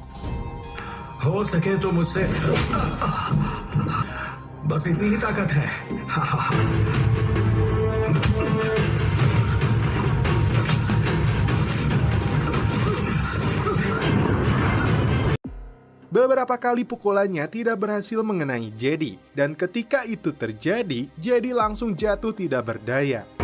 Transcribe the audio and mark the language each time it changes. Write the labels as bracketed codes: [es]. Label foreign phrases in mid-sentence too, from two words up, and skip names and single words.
[hi] हो सके तो मुझसे बस इतनी ही ताकत है. [id] Beberapa kali pukulannya tidak berhasil mengenai Jedi, dan ketika itu terjadi, Jedi langsung jatuh tidak berdaya.